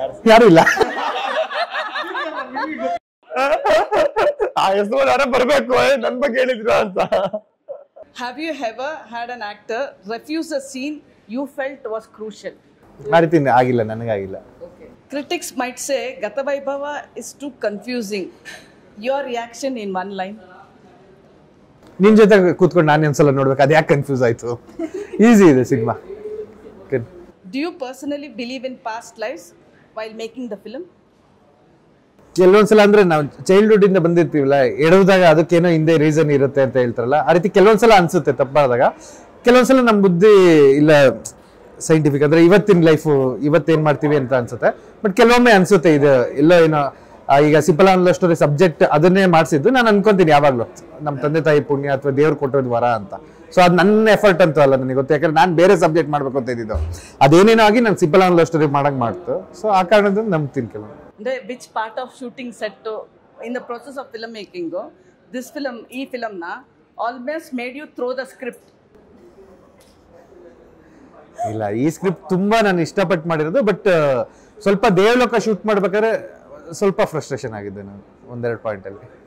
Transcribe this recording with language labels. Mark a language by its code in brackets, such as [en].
[kn] ಯಾರು ಇಲ್ಲ ಆ ಹೆಸರು ಯಾರೋ ಬರ್ಬೇಕು ನನ್ ಬಗ್ಗೆ ಹೇಳಿದ್ರ ಅಂತ. [en] Have you ever had an actor refuse a scene you felt was crucial? [kn] ಮಾಡಿತೀನಿ, ಆಗಿಲ್ಲ, ನನಗಾಗಿಲ್ಲ. [en] Okay. Critics might say Gatavaibhava is too confusing. Your reaction in one line? [kn] ನಿನ್ ಜೊತೆ ಕೂತ್ಕೊಂಡು ನಾನು ಒಂದ್ಸಲ ನೋಡ್ಬೇಕು, ಅದು ಯಾಕೆ ಕನ್ಫ್ಯೂಸ್ ಆಯ್ತು. ಈಸಿ ಇದೆ cinema. [en] Do you personally believe in past lives while making the film? [kn] ಕೆಲವೊಂದ್ಸಲ ಅಂದ್ರೆ ನಾವು ಚೈಲ್ಡ್ಹುಡ್ ಇಂದ ಬಂದಿರ್ತೀವಲ್ಲ, ಎಡವುದಾಗ ಅದಕ್ಕೇನೋ ಹಿಂದೆ ರೀಸನ್ ಇರುತ್ತೆ ಅಂತ ಹೇಳ್ತಾರಲ್ಲ, ಆ ರೀತಿ ಕೆಲವೊಂದ್ಸಲ ಅನ್ಸುತ್ತೆ ತಪ್ಪಾದಾಗ. ಕೆಲವೊಂದ್ಸಲ ನಮ್ ಬುದ್ಧಿ ಇಲ್ಲ ಸೈಂಟಿಫಿಕ್ ಅಂದ್ರೆ ಇವತ್ತಿನ ಲೈಫ್ ಇವತ್ತೇನ್ ಮಾಡ್ತೀವಿ ಅಂತ ಅನ್ಸುತ್ತೆ. ಬಟ್ ಕೆಲವೊಮ್ಮೆ ಅನ್ಸುತ್ತೆ ಇದು ಎಲ್ಲೋ ಏನೋ ಈಗ ಸಿಂಪಲ್ ಲವ್ ಸ್ಟೋರಿ ಸಬ್ಜೆಕ್ಟ್ ಅದನ್ನೇ ಮಾಡಿಸಿದ್ದು ನಾನು ಅನ್ಕೊಂತೀನಿ ಯಾವಾಗ್ಲೂ ನಮ್ಮ ತಂದೆ ತಾಯಿ ಪುಣ್ಯ ಅಥವಾ ದೇವ್ರು ಕೊಟ್ಟೋದ್ ವರ ಅಂತ. ಸೊ ಅದು ನನ್ನ ಎಫರ್ಟ್ ಅಂತೂ ಅಲ್ಲ, ನನಗೆ ಗೊತ್ತು. ಯಾಕಂದ್ರೆ ನಾನು ಬೇರೆ ಸಬ್ಜೆಕ್ಟ್ ಮಾಡ್ಬೇಕು ಅಂತ ಇದ್ದಿದ್ದು, ಅದೇನೇನೋ ಆಗಿ ನಾನು ಸಿಂಪಲ್ ಲವ್ ಸ್ಟೋರಿ ಮಾಡಕ್ ಮಾಡ್ತು. ಸೊ ಆ ಕಾರಣದಿಂದ ನಂಬ್ತೀನಿ ಕೆಲವು. [en] Which part of shooting set in the process of filmmaking this film na almost made you throw the script? [kn] ಇಲ್ಲ, ಈ ಸ್ಕ್ರಿಪ್ಟ್ ತುಂಬಾ ನಾನು ಇಷ್ಟಪಟ್ಟು ಮಾಡಿರೋದು. ಬಟ್ ಸ್ವಲ್ಪ ದೇವಲೋಕ ಶೂಟ್ ಮಾಡ್ಬೇಕಾದ್ರೆ ಸ್ವಲ್ಪ ಫ್ರಸ್ಟ್ರೇಷನ್ ಆಗಿದೆ ನಾನು ಒಂದೆರಡು ಪಾಯಿಂಟ್ ಅಲ್ಲಿ.